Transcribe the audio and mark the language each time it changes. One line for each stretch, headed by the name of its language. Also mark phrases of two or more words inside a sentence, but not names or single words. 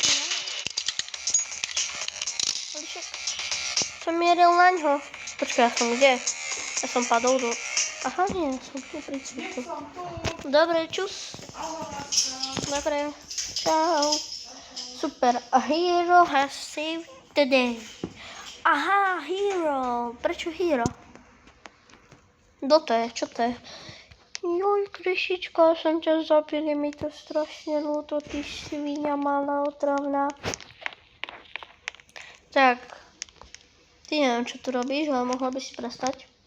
Slovak: Ale však som mieril na ňo. Počkaj, ja som kde? Ja som padol do... Aha, nie, som tu pri cviku. Dobre, čus. Dobre, čau.
English: Super, a hero has saved the day.
Slovak: Aha, hero. Prečo hero? Kto to je? Čo to je? Joj, Kryšička, som ťa zabil, je mi to strašne ľúto, ty svinia malá otravná. Tak, ty neviem, čo tu robíš, ale mohla by si prestať.